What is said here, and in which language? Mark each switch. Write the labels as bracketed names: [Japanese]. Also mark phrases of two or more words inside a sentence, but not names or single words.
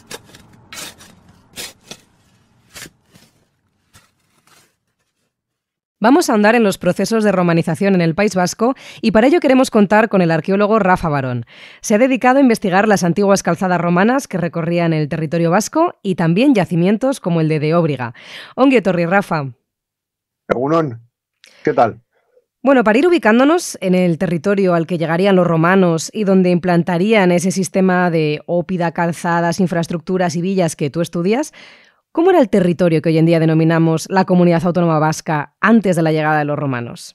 [Spanish] Vamos a ahondar en los procesos de romanización en el País Vasco y para ello queremos contar con el arqueólogo Rafa Barón. Se ha dedicado a investigar las antiguas calzadas romanas que recorrían el territorio vasco y también yacimientos como el de Óbriga. [Basque] Ongi etorri, Rafa. Egunon, [Spanish] ¿qué tal? Bueno, para ir ubicándonos en el territorio al que llegarían los romanos y donde implantarían ese sistema de ópida, calzadas, infraestructuras y villas que tú estudias, ¿cómo era el territorio que hoy en día denominamos la Comunidad Autónoma Vasca antes de la llegada de los romanos?